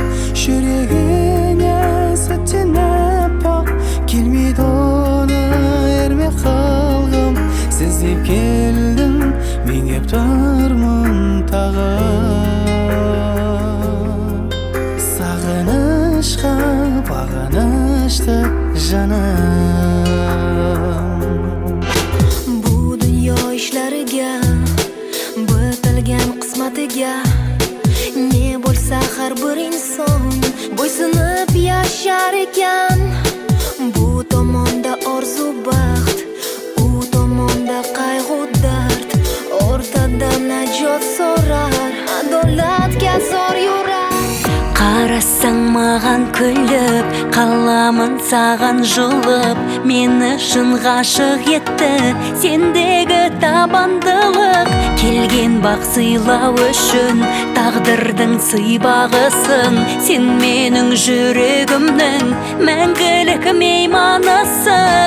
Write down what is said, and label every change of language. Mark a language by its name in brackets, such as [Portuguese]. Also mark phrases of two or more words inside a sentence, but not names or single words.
[Kazakh] Жүрегіне сәттен аппақ келмейді оны ерме қалғым. Сіз деп келдім, мен кеп тұрмын тағы. Сағынышқа бағынышты жаным. [Uzbek] Bu dunyo ishlariga, bitilgan qismatiga ne bo'lsa har bir inson bo'ysunib yashar ekan. Bu tomonda orzu baxt, u tomonda qayg'u dard. O'rtada najot so'rar, adolatga zor yurar. [Kazakh] Qarasang mаған күліп, қаламын саған жылып. Мені шын ғашық етті сендегі табандылық. Келген бақ сыйлау үшін тағдырдың сыйбағысың. Сен менің жүрегімнің мәңгілік мейманысың.